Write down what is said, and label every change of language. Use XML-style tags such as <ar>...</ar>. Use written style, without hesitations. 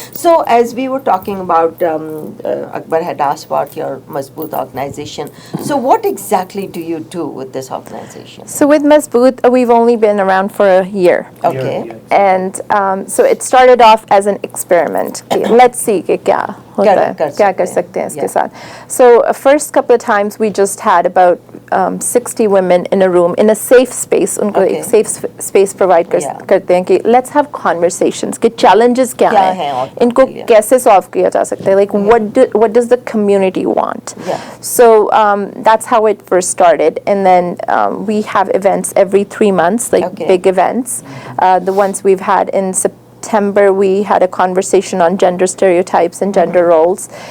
<en>So as we were talking about, Akbar had asked about your Mazboot organization. So what exactly do you do with this organization? So with Mazboot, we've only been around for a year. Okay. And so it started off as an experiment. Let's see</en> <hi>कि क्या होता है, क्या कर सकते हैं इसके साथ.</hi> <en>So first couple of times we just had about 60 women in a room in a safe space.</en> <hi>उनको एक safe space provide करते हैं कि</hi> <en>let's have conversations</en> <hi>कि challenges क्या हैं, इनको कैसे solve किया जा सकता है.</hi> <en>Like what does the community want? So that's how it first started, and then we have events every 3 months, like big events. The ones we've had in September, we had a conversation on gender stereotypes and gender roles.</en>